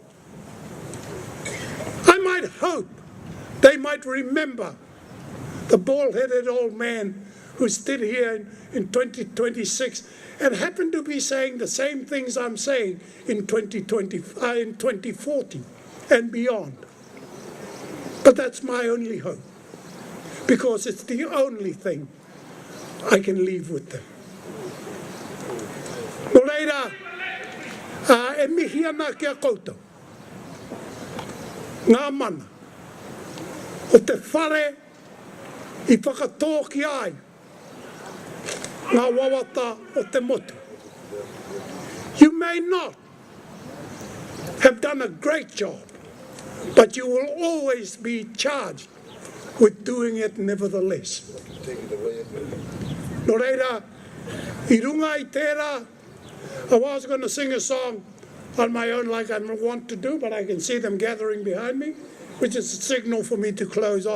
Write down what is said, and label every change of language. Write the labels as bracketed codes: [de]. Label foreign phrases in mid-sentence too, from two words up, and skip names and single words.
[en] I might hope they might remember the bald-headed old man who stood here in 2026 and happened to be saying the same things I'm saying in 2040 and beyond. But that's my only hope, because it's the only thing I can leave with them. [mi] No reira, e mihi ana kia koutou. Ngā mana, o te whare I whakatō ki ai, ngā wawata o te motu. [en] You may not have done a great job, but you will always be charged with doing it nevertheless. [mi] No reira, I runga I tērā, [en] I was going to sing a song on my own like I want to do, but I can see them gathering behind me, which is a signal for me to close off.